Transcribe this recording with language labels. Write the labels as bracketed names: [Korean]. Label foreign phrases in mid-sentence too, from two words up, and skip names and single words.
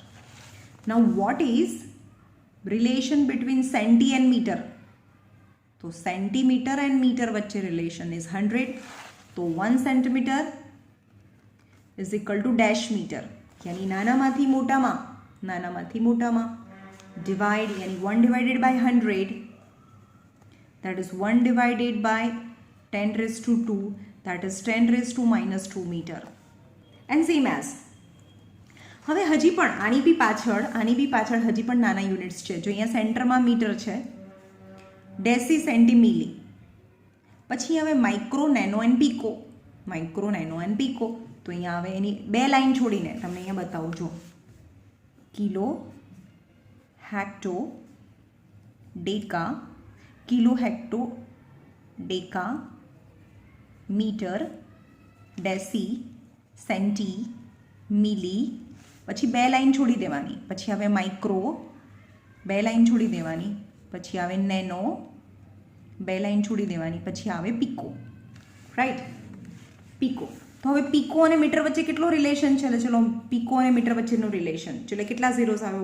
[English] Now what is relation between centi and meter? તો centimeter and meter વચ્ચે relation is 100, તો 1 centimeter is equal to dash meter, [Gujarati] યાની નાનામાંથી મોટામાં [English] divide, yani 1 divided by 100, that is 1 divided by 10 raised to 2, that is 10 raised to -2 meter. And same as, [Gujarati] હવે હજી પણ આની બી પાછળ હજી પણ નાના યુનિટ્સ છે. જો અહીંયા સેન્ટરમાં મીટર છે, ડેસી, સેન્ટી, મિલી. પછી હવે માઇક્રો, નેનો એન્ડ પીકો. તો અહીંયા હવે એની 2 લાઈન છોડીને તમને અહીંયા બતાવું જો, કિલો, [English] hecto, deca, kilo, hecto, deca, meter, deci, centi, milli. [Gujarati] પછી 2 લાઈન છોડી દેવાની, પછી આવે માઇક્રો, 2 લાઈન છોડી દેવાની, પછી આવે નેનો, 2 લાઈન છોડી દેવાની, પછી આવે પીકો. [English] Right, pico. [Gujarati] તો હવે પીકો અને મીટર વચ્ચે કેટલો રિલેશન છે? ચલો, પીકો અને મીટર વચ્ચેનું રિલેશન, ચલો કેટલા ઝીરોઝ આવે?